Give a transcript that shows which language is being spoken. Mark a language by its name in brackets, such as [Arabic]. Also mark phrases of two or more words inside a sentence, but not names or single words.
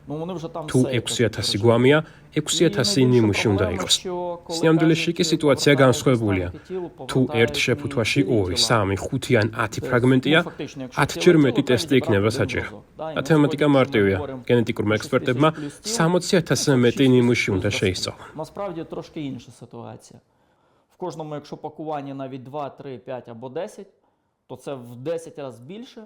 [Georgian] თუ 6000 გვამია, 6000 ნიმუში უნდა იყოს. სინამდვილეში კი სიტუაცია განსხვავებულია. თუ ერთ შეფუთვაში 2, 3, 5 ან 10 ფრაგმენტია, 10-ჯერ მეტი ტესტი იქნება საჭირო. მათემატიკა მარტივია. გენეტიკურმა ექსპერტებმა 60000-ზე მეტი ნიმუში უნდა შეისწავლონ. [Ukrainian] Насправді трошки інша ситуація. В кожному, якщо пакування навіть 2, 3, 5 або 10, то це в 10 разів більше.